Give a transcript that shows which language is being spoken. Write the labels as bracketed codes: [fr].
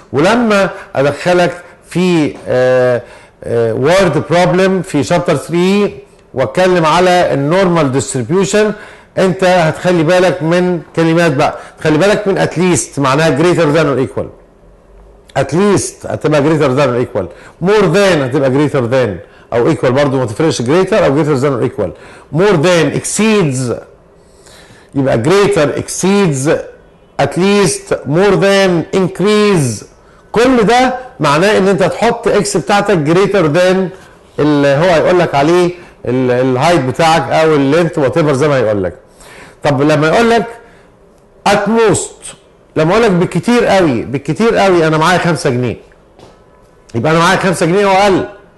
[ar] ولما ادخلك في وورد بروبلم في شابتر 3 واتكلم على النورمال ديستريبيوشن، انت هتخلي بالك من كلمات بقى، تخلي بالك من اتليست معناها [en] greater than or equal. At least هتبقى greater than or equal، more than هتبقى greater than او equal [ar] برضو ما تفرقش [en] greater او greater than or equal. more than exceeds يبقى greater exceeds at least more than increase. [ar] كل ده معناه ان انت تحط اكس بتاعتك greater than اللي هو هيقول لك عليه الهايت بتاعك او اللينث وات ايفر زي ما هيقول لك. طب لما يقول لك [en] at most، [ar] لما اقول لك بالكتير قوي انا معايا 5 جنيه، يبقى انا معايا 5 جنيه واقل.